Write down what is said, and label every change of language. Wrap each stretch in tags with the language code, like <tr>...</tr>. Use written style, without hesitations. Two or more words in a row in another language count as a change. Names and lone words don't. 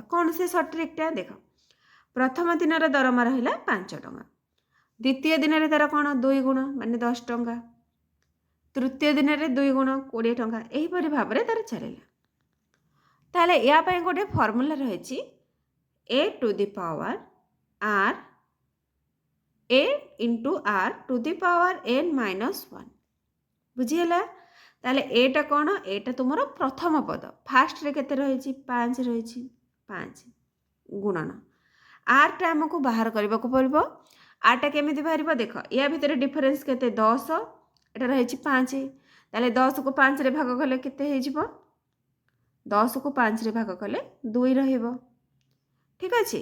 <or>କ'ଣ ସେ</or> <en>short trick-ta?</en> <or>ଦେଖ, ପ୍ରଥମ ଦିନର ଦରମା ରହିଲା 5 ଟଙ୍କା, ଦ୍ୱିତୀୟ ଦିନରେ ତାର କ'ଣ 2 ଗୁଣ ମାନେ 10 ଟଙ୍କା, ତୃତୀୟ ଦିନରେ 2 ଗୁଣ 20 ଟଙ୍କା, ଏହିପରି ଭାବରେ ତାର ଚାଲିଲା। ତାହେଲେ ୟା ପାଇଁ ଗୋଟେ ଫର୍ମୁଲା ରହିଛି</or> <en>a to the power r, a into r to the power n minus 1,</en> <or>ବୁଝିହେଲା? ତାହେଲେ ଏଇଟା କ'ଣ, ଏଇଟା ତୁମର ପ୍ରଥମ ପଦ, ଫାଷ୍ଟରେ କେତେ ରହିଛି 5 ରହିଛି, 5 ଗୁଣନ ଆରଟା ଆମକୁ ବାହାର କରିବାକୁ ପଡ଼ିବ। ଆରଟା କେମିତି ବାହାରିବ? ଦେଖ, ୟା ଭିତରେ ଡିଫରେନ୍ସ କେତେ 10, ଏଟା ରହିଛି 5, ତାହେଲେ 10କୁ 5ରେ ଭାଗ କଲେ କେତେ ହେଇଯିବ 10କୁ 5ରେ ଭାଗ କଲେ 2 ରହିବ, ଠିକ୍ ଅଛି।</or>